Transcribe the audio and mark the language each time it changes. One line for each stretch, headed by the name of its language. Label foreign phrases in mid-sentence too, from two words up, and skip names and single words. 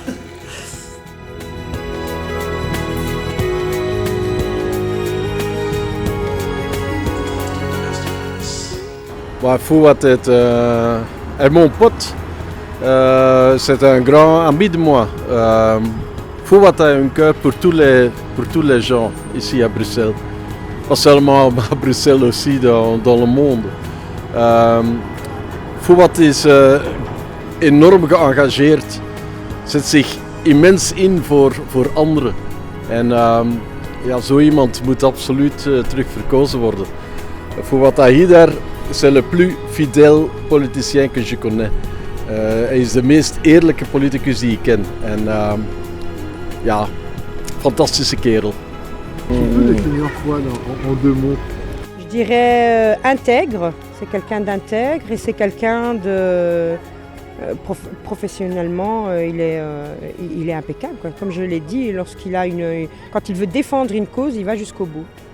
French: Fouad est mon pote. C'est un grand ami de moi. Fouad a un cœur pour tous les gens ici à Bruxelles. Pas seulement à Bruxelles, aussi dans le monde.
Dutch: Fouad is enorm geëngageerd. Zet zich immens in voor anderen. En zo iemand moet absoluut terug verkozen worden.
French: Fouad Haïdar, c'est le plus fidèle politicien que je connais.
Dutch: Hij is de meest eerlijke politicus die ik ken. En fantastische kerel.
French: Tu peux définir Fouad en 2 mots? Je dirais intègre, c'est quelqu'un d'intègre et c'est quelqu'un de... professionnellement, il est impeccable, quoi. Comme je l'ai dit, quand il veut défendre une cause, il va jusqu'au bout.